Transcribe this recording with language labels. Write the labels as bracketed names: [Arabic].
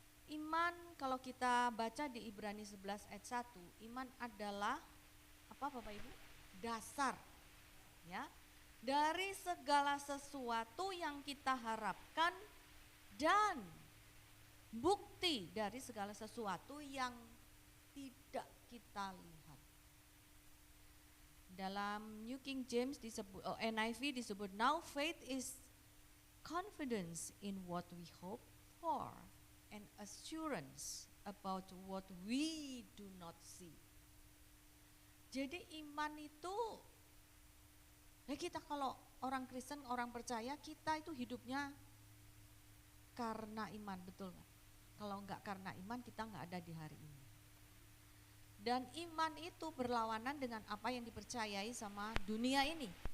[Indonesian] Iman kalau kita baca di Ibrani 11 ayat 1, iman adalah apa Bapak Ibu? Dasar ya dari segala sesuatu yang kita harapkan dan bukti dari segala sesuatu yang tidak kita lihat. Dalam New King James disebut, NIV disebut, [English] now faith is confidence in what we hope for and assurance about what we do not see. [Indonesian] Jadi iman itu, ya kita kalau orang Kristen, orang percaya, kita itu hidupnya karena iman, betul gak? Kalau enggak karena iman, kita enggak ada di hari ini. Dan iman itu berlawanan dengan apa yang dipercayai sama dunia ini.